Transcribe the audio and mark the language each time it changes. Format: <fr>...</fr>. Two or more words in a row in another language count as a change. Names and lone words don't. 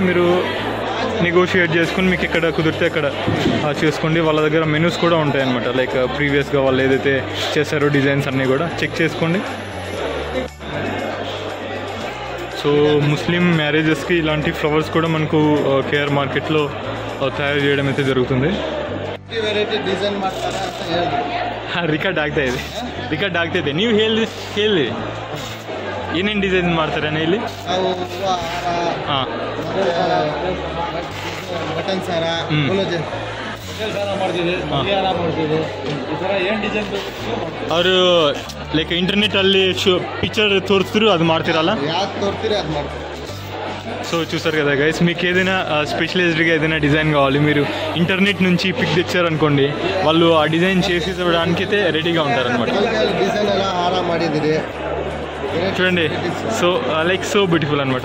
<te>మీరు నెగోషియేట్ చేసుకుని మీకు ఎక్కడ కుదిరితే అక్కడ చేసుకోండి. వాళ్ళ దగ్గర మెనూస్ కూడా ఉంటాయి అనమాట. లైక్ ప్రీవియస్గా వాళ్ళు ఏదైతే చేశారో డిజైన్స్ అన్నీ కూడా చెక్ చేసుకోండి. సో</te> <en>Muslim marriages</en> <te>ఇలాంటి ఫ్లవర్స్ కూడా మనకు కేఆర్ మార్కెట్లో తయారు చేయడం అయితే ಜరుగుతుంది.</te> <kn>ರಿಕಾರ್ಡ್ ಆಗ್ತಾ ಇದೆ ನೀವು ಹೇಳಿ ಏನೇನು ಡಿಸೈನ್ ಮಾಡ್ತಾರೆ ಇಲ್ಲಿ? ಹಾಂ, ಅವರು</kn> <en>like internet</en> <kn>ಅಲ್ಲಿ ಪಿಕ್ಚರ್ ತೋರಿಸಿದ್ರು ಅದು ಮಾಡ್ತಿರಲ್ಲ?</kn> <te>సో చూసారు కదా గైస్, మీకు ఏదైనా స్పెషలైజ్డ్గా ఏదైనా డిజైన్ కావాలి, మీరు ఇంటర్నెట్ నుంచి పిక్ తెచ్చారనుకోండి, వాళ్ళు ఆ డిజైన్ చేసి ఇవ్వడానికి అయితే రెడీగా ఉంటారనమాట. చూడండి,</te> <en>so like so beautiful</en> <te>అనమాట.</te>